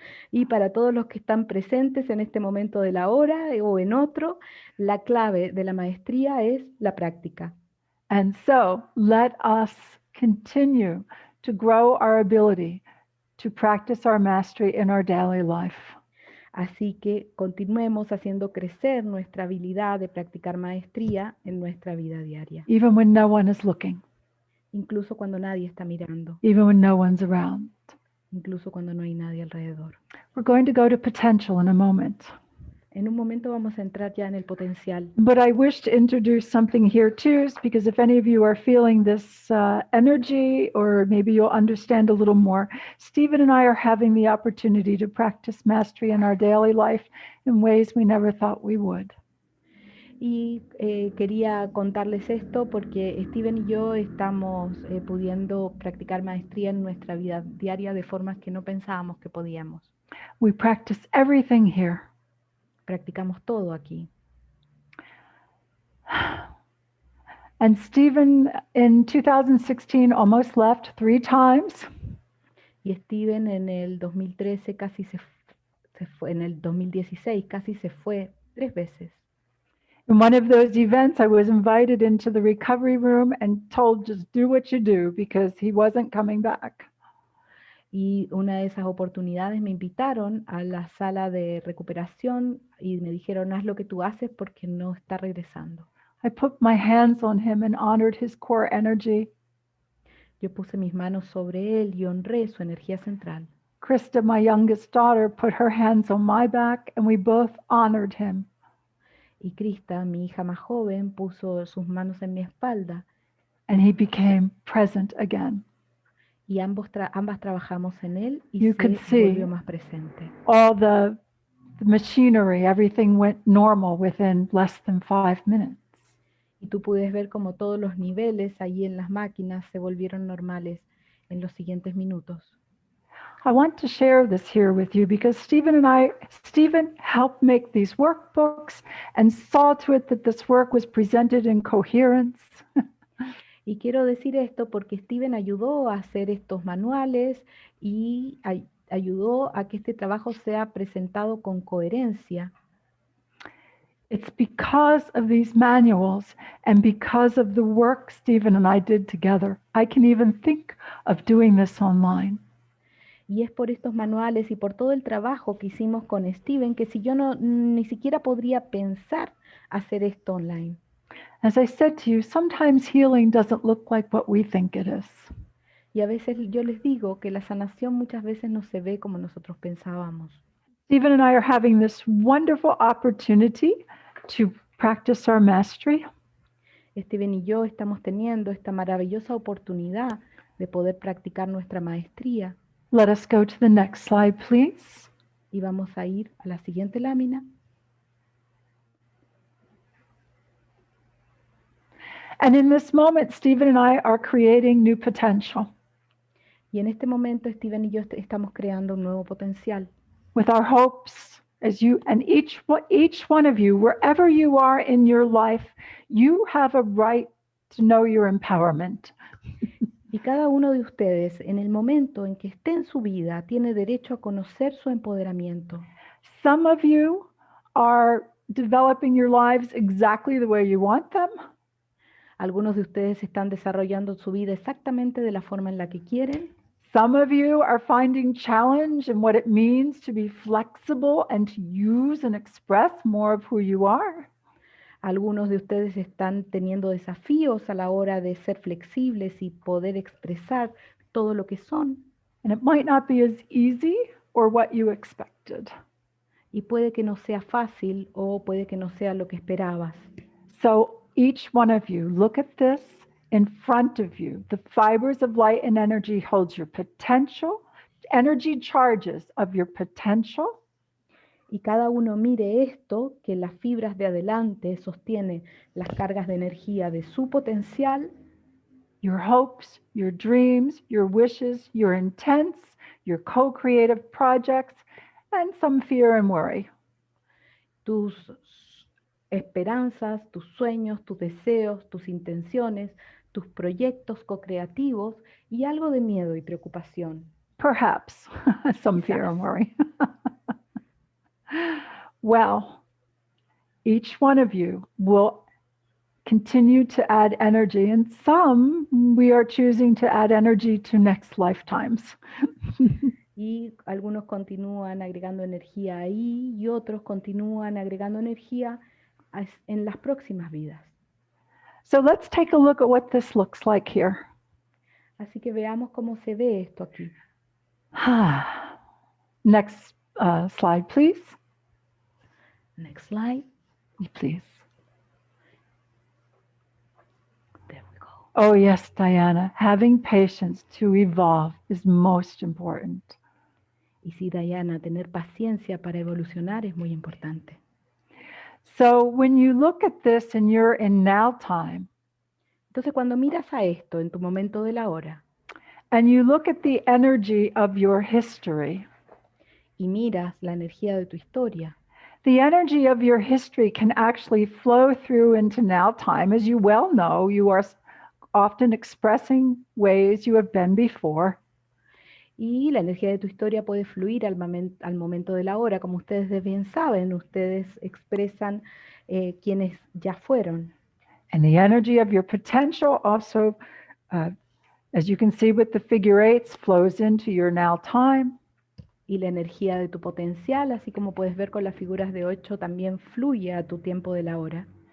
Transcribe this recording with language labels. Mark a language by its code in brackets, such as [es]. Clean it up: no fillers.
[es] Y para todos los que están presentes en este momento de la hora o en otro, la clave de la maestría es la práctica. [en] And so let us continue to grow our ability to practice our mastery in our daily life. [es] Así que continuemos haciendo crecer nuestra habilidad de practicar maestría en nuestra vida diaria. [en] Even when no one is looking, [es] Incluso cuando nadie está mirando, [en] even when no one's around. [es] incluso cuando no hay nadie alrededor. [en] We're going to go to potential in a moment. [es] En un momento vamos a entrar ya en el potencial. [en] But I wish to introduce something here too, because if any of you are feeling this energy, or maybe you'll understand a little more, Stephen and I are having the opportunity to practice mastery in our daily life in ways we never thought we would. [es] Y quería contarles esto porque Steven y yo estamos pudiendo practicar maestría en nuestra vida diaria de formas que no pensábamos que podíamos. [en] We practice everything here. [es] Practicamos todo aquí. [en] And Stephen in 2016 almost left 3 times. [es] Y Steven en el 2013 casi se fue, en el 2016 casi se fue 3 veces. [en] In one of those events, I was invited into the recovery room and told just do what you do because he wasn't coming back. [es] Y una de esas oportunidades me invitaron a la sala de recuperación y me dijeron, haz lo que tú haces porque no está regresando. [en] I put my hands on him and honored his core energy. [es] Yo puse mis manos sobre él y honré su energía central. [en] Krista, my youngest daughter, put her hands on my back and we both honored him. [es] Y Krista, mi hija más joven, puso sus manos en mi espalda. [en] And he became present again. [es] Y ambas trabajamos en él y [en] You could [es] se [en] see [es] volvió más presente. [en] all the machinery, everything went normal within less than 5 minutes. [es] Y tú puedes ver como todos los niveles allí en las máquinas se volvieron normales en los siguientes minutos. [en] I want to share this here with you because Stephen helped make these workbooks and saw to it that this work was presented in coherence. [es] Y quiero decir esto porque Steven ayudó a hacer estos manuales y ayudó a que este trabajo sea presentado con coherencia. [en] It's because of these manuals and because of the work Stephen and I did together, I can even think of doing this online. [es] Y es por estos manuales y por todo el trabajo que hicimos con Steven que si yo ni siquiera podría pensar hacer esto online. [en] As I said to you, sometimes healing doesn't look like what we think it is. [es] Y a veces yo les digo que la sanación muchas veces no se ve como nosotros pensábamos. [en] Stephen and I are having this wonderful opportunity to practice our mastery. [es] Steven y yo estamos teniendo esta maravillosa oportunidad de poder practicar nuestra maestría. [en] Let us go to the next slide, please. [es] Y vamos a ir a la siguiente lámina. [en] And in this moment, Stephen and I are creating new potential. [es] Y en este momento Steven y yo estamos creando un nuevo potencial. [en] With our hopes, as you and each one of you, wherever you are in your life, you have a right to know your empowerment. [es] Y cada uno de ustedes, en el momento en que esté en su vida, tiene derecho a conocer su empoderamiento. [en] Some of you are developing your lives exactly the way you want them. [es] Algunos de ustedes están desarrollando su vida exactamente de la forma en la que quieren. [en] Some of you are finding challenge in what it means to be flexible and to use and express more of who you are. [es] Algunos de ustedes están teniendo desafíos a la hora de ser flexibles y poder expresar todo lo que son. [en] And it might not be as easy or what you expected. [es] Y puede que no sea fácil o puede que no sea lo que esperabas. [en] So each one of you, look at this in front of you. The fibers of light and energy holds your potential, energy charges of your potential. [es] Y cada uno mire esto, que las fibras de adelante sostienen las cargas de energía de su potencial. [en] Your hopes, your dreams, your wishes, your intents, your co-creative projects, and some fear and worry. [es] Tus esperanzas, tus sueños, tus deseos, tus intenciones, tus proyectos co-creativos y algo de miedo y preocupación. [en] Perhaps some fear and worry. Well, each one of you will continue to add energy, and some we are choosing to add energy to next lifetimes. [es] Y algunos continúan agregando energía ahí y otros continúan agregando energía en las próximas vidas. [en] So let's take a look at what this looks like here. [es] Así que veamos cómo se ve esto aquí. [en] Next slide, please. Next slide. Please. There we go. Oh yes, Diana, having patience to evolve is most important. [es] Y sí, Diana, tener paciencia para evolucionar es muy importante. [en] So when you look at this and you're in now time, [es] entonces cuando miras a esto en tu momento de la hora, [en] and you look at the energy of your history, [es] y miras la energía de tu historia, [en] the energy of your history can actually flow through into now time. As you well know, you are often expressing ways you have been before. [es] Y la energía de tu historia puede fluir al momento de la hora. Como ustedes bien saben, ustedes expresan quienes ya fueron. [en] And the energy of your potential also, as you can see with the figure eights, flows into your now time. [es] Y la energía de tu potencial, así como puedes ver con las figuras de 8, también fluye a tu tiempo de la hora.